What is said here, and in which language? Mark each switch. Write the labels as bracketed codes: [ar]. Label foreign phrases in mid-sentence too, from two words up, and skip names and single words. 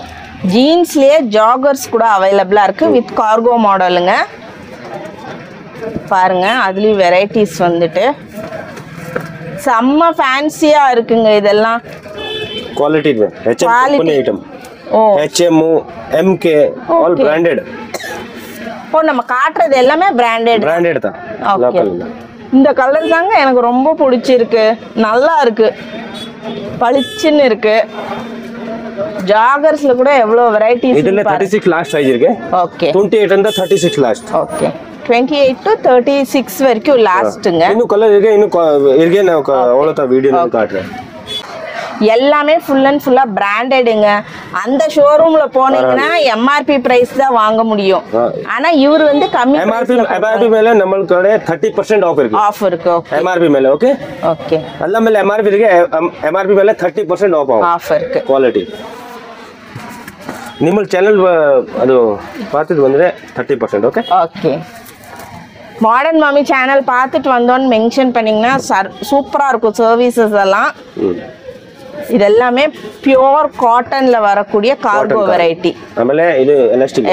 [ta] ஜீன்ஸ்லயே ஜாகர்ஸ் கூட அவைலபிளா இருக்கு [en] with cargo model [ta] பாருங்க அதுலயும் வெரைட்டிஸ் வந்துட்டு செம்ம ஃபேன்சியா இருக்குங்க இதெல்லாம் [en] quality HM item HM MK all branded [ta] நம்ம காட்டுறது எல்லாமே பிராண்டட் தான் இந்த கலர் தாங்க எனக்கு ரொம்ப பிடிச்சிருக்கு நல்லா இருக்கு பளிச்சுன்னு இருக்கு ஜாகர்ஸ்ல கூட எவ்வளவு வெரைட்டிஸ் இதுல 36 லாஸ்ட் சைஸ் இருக்கு ஓகே [en] 28 and 36 last [ta] ஓகே 28 to 36 வரைக்கும் லாஸ்ட்ங்க இன்னும் கலர் இருக்கு நான் அவ்வளவு வீடியோல காட்டுறேன் எல்லாமே [en] full and full branded [ta] அந்த ஷோரூம்ல போனீங்கன்னா [en] MRP price [ta] தான் வாங்க முடியும் ஆனா இவர் வந்து கம்மி எம்ஆர்பி மேல நம்மளுக்கு 30% ஆஃப் இருக்கு எம்ஆர்பி மேல ஓகே எல்லா மேல எம்ஆர்பி இருக்கு எம்ஆர்பி மேல 30% ஆஃப் இருக்கு குவாலிட்டி [kn] ನಿಮ್ಮ ಚಾನೆಲ್ ಅದು [ta] பார்த்துட்டு வந்து 30% ஓகே மாடர்ன் மம்மி சேனல் பார்த்துட்டு வந்தோன்னு மென்ஷன் பண்ணீங்கன்னா சூப்பரா இருக்கும் சர்வீசஸ் எல்லாம் இதெல்லாமே [en] pure cotton [ta] வரக்கூடிய [en] cargo variety [ta] ஆಮೇಲೆ இது எலாஸ்டிக்